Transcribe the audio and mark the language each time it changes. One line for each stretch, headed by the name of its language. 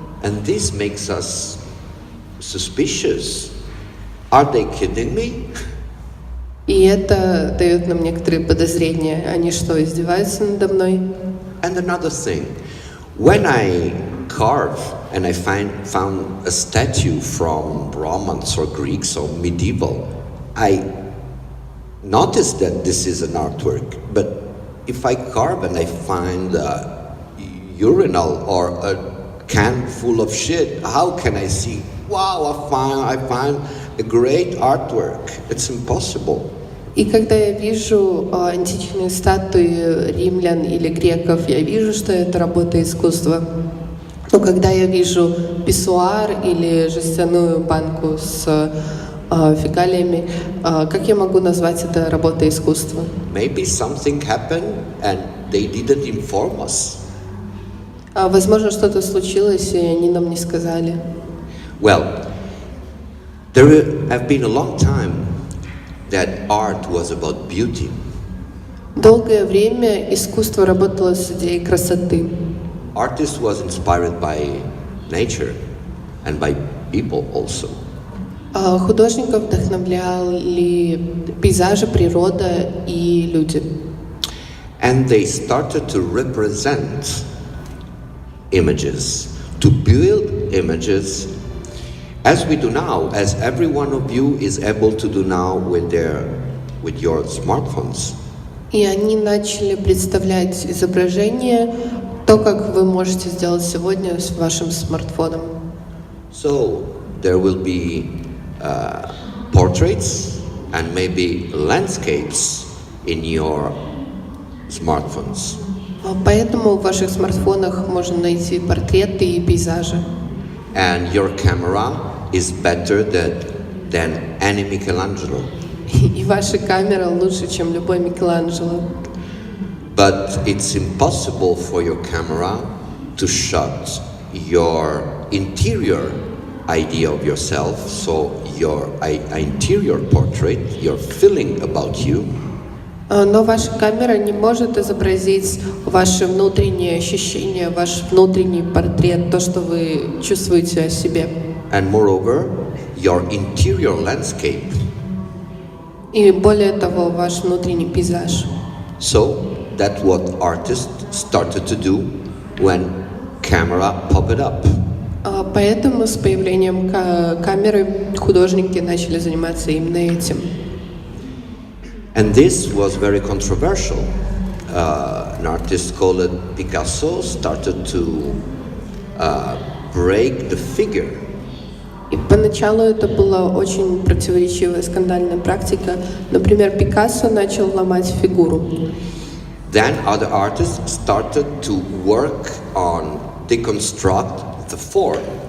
English: And this makes us suspicious. Are they kidding me?
Russian: И это дает нам некоторые подозрения. Они что, издеваются надо мной?
English: And another thing, when I carve and I found a statue from Romans or Greeks or medieval, I noticed that this is an artwork. But if I carve and I find a urinal or a can full of shit, how can I see, wow, I find a great artwork? It's impossible.
Russian: И когда я вижу античные статуи римлян или греков, я вижу, что это работа искусства. Но когда я вижу писсуар или жестяную банку с фекалиями, как я могу назвать это работой искусства?
English: Maybe something happened and they didn't inform us.
Russian: Возможно, что-то случилось, и они нам не сказали.
English: Well, there have been a long time that art was about beauty.
Russian: Долгое время искусство работало с идеей красоты.
English: Artist was inspired by nature and by people also.
Russian: Художников вдохновляли пейзажи, природа и люди.
English: And they started to represent images, to build images, as we do now, as every one of you is able to do now with your smartphones.
Russian: И они начали представлять изображения, то, как вы можете сделать сегодня с вашим смартфоном.
English: So there will be portraits and maybe landscapes in your smartphones.
Russian: Поэтому в ваших смартфонах можно найти портреты и пейзажи.
English: And your camera is better than any Michelangelo.
Russian: И ваша камера лучше, чем любой Микеланджело.
English: But it's impossible for your camera to shot your interior idea of yourself, so your interior portrait, your feeling about you.
Russian: Но ваша камера не может изобразить ваши внутренние ощущения, ваш внутренний портрет, то, что вы чувствуете о себе.
English: And moreover, your interior landscape.
Russian: И более того, ваш внутренний пейзаж.
English: So that's what artists started to do when camera popped up.
Russian: Поэтому с появлением камеры художники начали заниматься именно этим.
English: And this was very controversial. An artist called Picasso started to break the figure.
Russian: И поначалу это была очень противоречивая, скандальная практика. Например, Пикассо начал ломать фигуру.
English: Then other artists started to work on deconstruct the form.